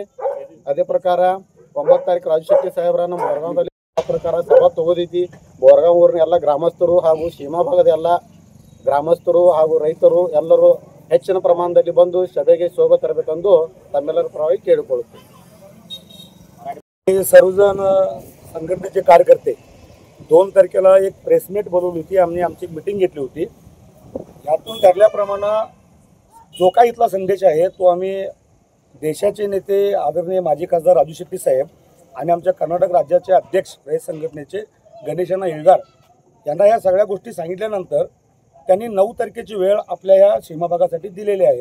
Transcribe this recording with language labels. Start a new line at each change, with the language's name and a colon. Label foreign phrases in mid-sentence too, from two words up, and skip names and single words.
Kannada: ಅದೇ ಪ್ರಕಾರ 9 ತಾರೀಕು ರಾಜು ಶೆಟ್ಟಿ ಸಾಹೇಬ್ರ ನಮ್ಮ ಬೋರಗಾಂವ್ದಲ್ಲಿ ಪ್ರಕಾರ ಸಭಾ ತಗೋದೈತಿ. ಬೋರಗಾಂವ್ ಊರಿನ ಎಲ್ಲ ಗ್ರಾಮಸ್ಥರು ಹಾಗೂ ಸೀಮಾ ಭಾಗದ ಎಲ್ಲ ಗ್ರಾಮಸ್ಥರು ಹಾಗೂ ರೈತರು ಎಲ್ಲರೂ ಹೆಚ್ಚಿನ प्रमाणात ಬಂದು ಸಭೆಗೆ ಶೋಭೆ ತರಬೇಕೆಂದು ತಮ್ಮೆಲ್ಲರ ಪರವಾಗಿ ಕೇಳಿಕೊಳ್ಳುತ್ತೇನೆ.
Marathi: सर्वजण संघटनेचे कार्यकर्ते 2 तारखेला एक प्रेसमीट बोलवली होती. आम्ही आमची मीटिंग घेतली होती. यातून ठरल्याप्रमाणे जो काही इथला संदेश आहे तो आम्ही देशाचे नेते आदरणीय माजी खासदार राजू शेट्टी साहेब आणि आमच्या कर्नाटक राज्याचे अध्यक्ष रयत संघटनेचे गणेशण्णा इळगार यांना या सगळ्या गोष्टी सांगितल्यानंतर त्यांनी 9 तारखेची वेळ आपल्या या सीमा भागासाठी दिलेली आहे.